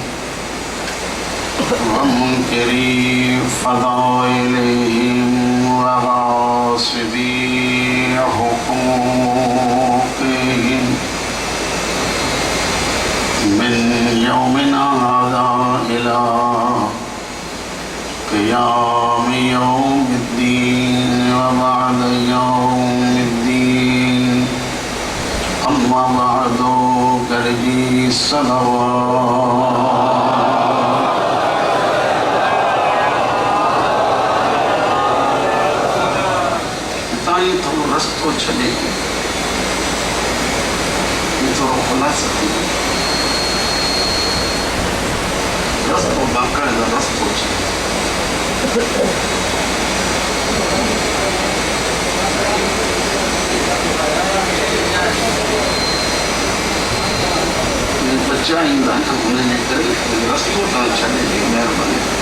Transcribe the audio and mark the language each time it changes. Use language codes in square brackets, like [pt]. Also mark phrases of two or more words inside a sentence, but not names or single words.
[ar] ومنكري فضائلهم وغاصبي حقوقهم من يومنا هذا إلى قيام يوم الدين وبعد يوم الدين أما بعد كرجي الصلوات [sd] रस्तो छॾे थोरो खुलासो रस्तो बाक़ाइदा रस्तो बच्चा ईंदा न हुनजे करे रस्तो तव्हां छॾे ॾियो महिरबानी